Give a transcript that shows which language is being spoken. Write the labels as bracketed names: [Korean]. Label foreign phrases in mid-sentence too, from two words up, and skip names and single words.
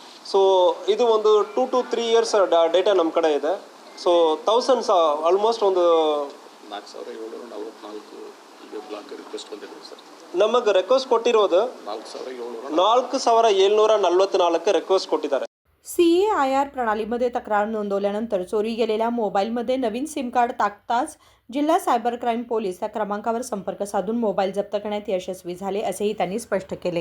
[Kannada] ಸೊ ಇದು ಒಂದು [English] 2 to 3 years [Kannada] ಡೇಟಾ ನಮ್ಮ ಕಡೆ ಇದೆ. [English] so thousands almost ಒಂದು [Kannada] 4744 ಈಗ [English] block request [Kannada] ಬಂದಿದೆ ಸರ್. ನಮಗೆ ರಿಕ್ವೆಸ್ಟ್ ಕೊಟ್ಟಿರೋದು 4744 ರಿಕ್ವೆಸ್ಟ್ ಕೊಟ್ಟಿದ್ದಾರೆ. [Marathi] CAIR प्रणालीमध्ये तक्रार नोंदवल्यानंतर चोरी गेलेल्या मोबाईलमध्ये नवीन [English] SIM card [Marathi] टाकताच जिल्हा [English] cyber crime police [Marathi] त्या क्रमांकावर संपर्क साधून मोबाईल जप्त करण्यात यशस्वी झाले असेही त्यांनी स्पष्ट केले.